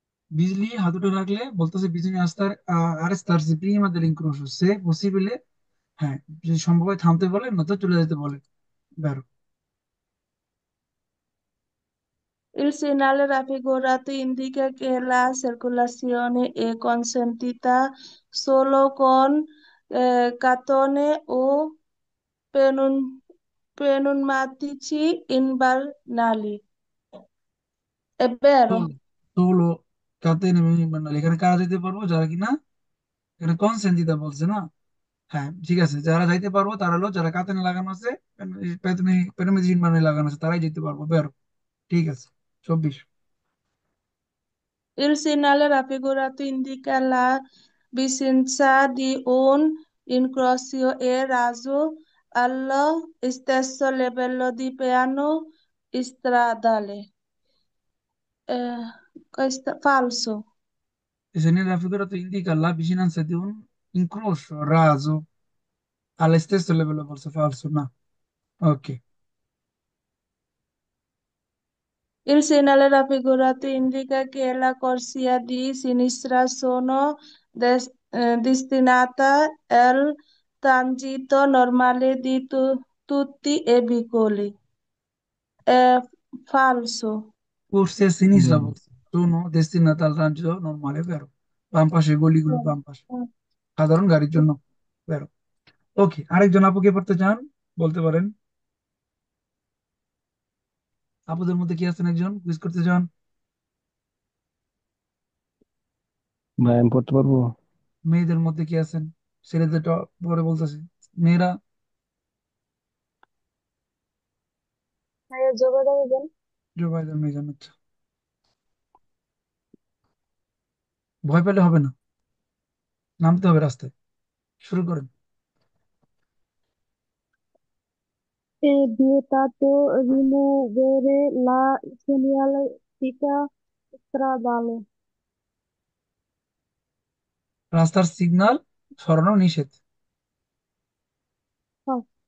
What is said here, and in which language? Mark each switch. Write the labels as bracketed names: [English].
[Bangla] বিজলি হাতুড়ে রাখলে বলতেছে বিজলি আস্তার [Italian] আরেস্তার প্রিমা দেল ইনক্রোশো সে পসিবলে, [Bangla] হ্যাঁ, যদি সম্ভব হয় থামতে বলে, নয়তো চলে যেতে বলে, বেরো। [Italian] Il segnale raffigurato indica che la circolazione è consentita solo con catene o pneum- pneumatici invernali. È vero. [Bangla] ষোলো কাতে নেমে বানালে, এখানে কারা যেতে পারবো? যারা কিনা, এখানে কনসেন্ট বলছে না? হ্যাঁ, ঠিক আছে, যারা যাইতে পারবো তারা হলো যারা কাতানে লাগানো আছে, পেনমেজিন মানে লাগানো আছে, তারাই যেতে পারবো, বেরো। ঠিক আছে, 24। [Italian] Il segnale raffigurato indica la vicinanza di un incrocio e raso allo stesso livello di piano stradale. Questo falso. E se nella figura indica la vicinanza di un incrocio raso allo stesso livello, forse falso, no? Ok. Il segnale raffigurato indica che la corsia di sinistra sono destinata al transito normale di tutti i veicoli. È falso. Forse a sinistra, হুম forse sono destinata al raggio normale, vero? [Bangla] বাম পাশে গলিগুলো, বাম পাশে সাধারণ গাড়ির জন্য, বেরো। ওকে, আরেকজন আপুকে পড়তে চান, বলতে পারেন। আপুদের মধ্যে কি আছেন একজন কুইজ করতে চান? ভাই আমি পড়তে পারবো। মেয়েদের মধ্যে কি আছেন? ছেলেদেরটা পরে বলতেছে, মেয়েরা? হ্যাঁ, যোগাযোগ দেন। জোবাইদার মিজান, আচ্ছা। ভয় পেলে হবে না, নামতে হবে রাস্তায়। শুরু করেন। [Italian] è vietato rimuovere la segnaletica stradale. [Bangla] রাস্তার সিগন্যাল সরানো নিষেধ। [Italian] Falso.